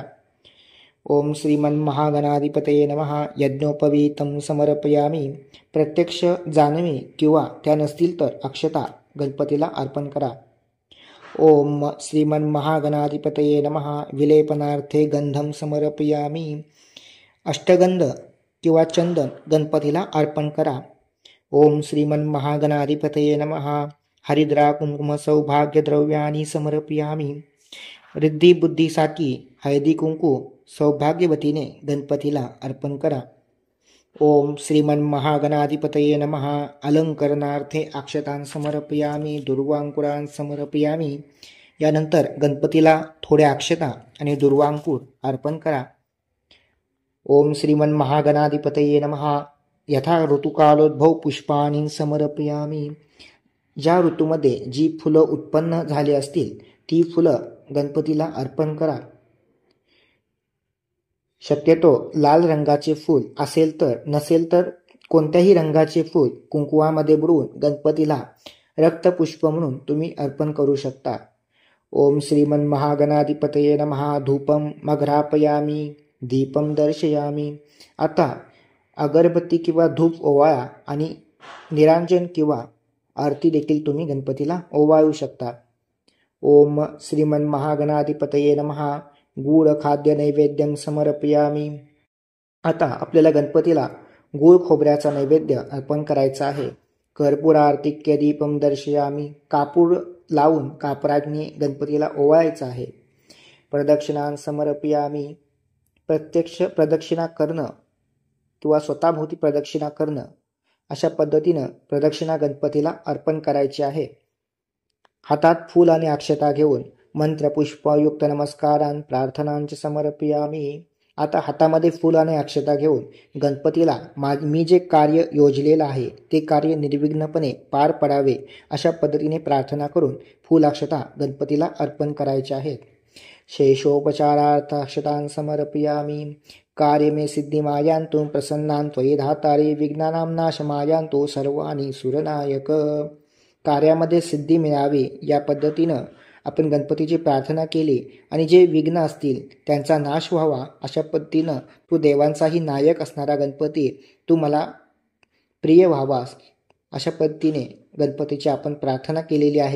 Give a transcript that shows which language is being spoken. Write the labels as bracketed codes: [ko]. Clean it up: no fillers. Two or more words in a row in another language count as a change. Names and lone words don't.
[sa] ओम श्रीमन्महागणाधिपतये नमः. यज्ञोपवीतं समर्पयामि. [mr] प्रत्यक्ष जाणवी किंवा त्या नसतील तर अक्षता गणपतीला अर्पण करा. [sa] ओम श्रीमन्महागणाधिपतये नमः. विलेपनार्थे गंधं समर्पयामि. [mr] अष्टगंध किंवा चंदन गणपतीला अर्पण करा. [sa] ओम श्रीमन्महागणाधिपतये नमः. हरिद्रा कुंकुम सौभाग्य द्रव्यानि समर्पयामि. [mr] रिद्धी बुद्धीसाठी हळदी कुंकू सौभाग्यवतीने गणपतीला अर्पण करा. [sa] ओम श्रीमन्महागणाधिपतये नमः. अलंकरणार्थे अक्षतान् समर्पयामि. दुर्वांकुरान् समर्पयामि. [mr] यानंतर गणपतीला थोड्या अक्षता आणि दुर्वांकुर अर्पण करा. [sa] ओम श्रीमन्महागणाधिपतये नमः. यथा ऋतुकालोद्भव पुष्पाणि समर्पयामि. [mr] ज्या ऋतूमध्ये जी फुलं उत्पन्न झाली असतील ती फुलं गणपतीला अर्पण करा. शक्यतो लाल रंगाचे फूल असेल तर, नसेल तर कोणत्याही रंगाचे फूल कुंकुवामध्ये बुडवून गणपतीला रक्तपुष्प म्हणून तुम्ही अर्पण करू शकता. [sa] ओम श्रीमन्महागणाधिपतये नमः. धूपं मघ्रापयामि. दीपं दर्शयामि. [mr] आता अगरबत्ती किंवा धूप ओवाळा आणि निरांजन किंवा आरती देखील तुम्ही गणपतीला ओवाळू शकता. [sa] ओम श्रीमन्महागणाधिपतये नमः. गूढ खाद्य नैवेद्यं समर्पयामि. [mr] आता आपल्याला गणपतीला गूळ खोबऱ्याचा नैवेद्य अर्पण करायचा आहे. [sa] कर्पूरार्तिक्य दीपं दर्शयामि. [mr] कापूर लावून कापराग्नी गणपतीला ओवाळायचा आहे. [sa] प्रदक्षिणां समर्पयामि. [mr] प्रत्यक्ष प्रदक्षिणा करणं किंवा स्वतःभोवती प्रदक्षिणा करणं अशा पद्धतीनं प्रदक्षिणा गणपतीला अर्पण करायची आहे. हातात फूल आणि अक्षता घेऊन [sa] मंत्रपुष्पयुक्त नमस्कारान् प्रार्थनांच समर्पयामि. [mr] आता हातामध्ये फूल आणि अक्षता घेऊन गणपतीला मी जे कार्य योजलेलं आहे ते कार्य निर्विघ्नपणे पार पडावे अशा पद्धतीने प्रार्थना करून फूल अक्षता गणपतीला अर्पण करायचे आहेत. [sa] शेषोपचारार्थ अक्षतां समर्पयामि. कार्य मे सिद्धी मायांतु प्रसन्नां त्वयि धातारे विघ्नानां नाश मायांतु सर्वाणि सुरनायक. [mr] कार्यामध्ये सिद्धी मिळावी या पद्धतीनं आपण गणपतीची प्रार्थना केली आणि जे विघ्न असतील त्यांचा नाश व्हावा अशा पद्धतीनं तू देवांचाही नायक असणारा गणपती तू मला प्रिय व्हावास अशा पद्धतीने गणपतीची आपण प्रार्थना केलेली आहे.